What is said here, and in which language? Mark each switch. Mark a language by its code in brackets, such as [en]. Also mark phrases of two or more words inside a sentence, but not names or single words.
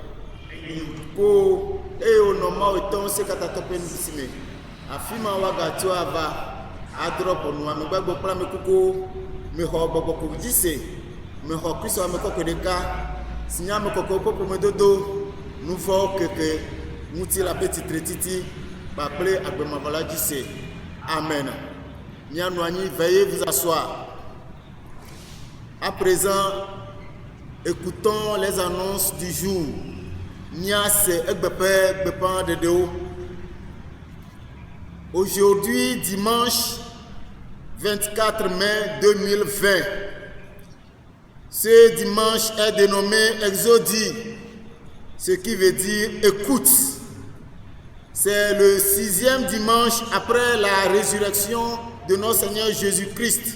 [ee] ko eye wònɔ Mawu tɔ ŋusẽ katã tɔ ƒe nuɖusi me afi ma woagatso ava adrɔ ƒɔnu ame gbagbo kple ame kukuwo mexɔ gbɔgbɔ ko dzi se mexɔ Kristo ame kɔkɔe ɖeka si nye ame kɔkɔewo ƒe ƒomedodo nuvɔwo keke ŋuti la ƒe tsitre titi kpakple agbemavɔ la dzi se. Amen. Mianɔ anyi, [fr] veuillez vous asseoir. À présent, écoutons les annonces du jour. [ee] Nia se egbeƒe gbeƒã ɖeɖewo. [fr] Aujourd'hui, dimanche 24 mai 2020. Ce dimanche est dénommé Exodie, ce qui veut dire écoute. C'est le 6e dimanche après la résurrection de notre Seigneur Jésus-Christ.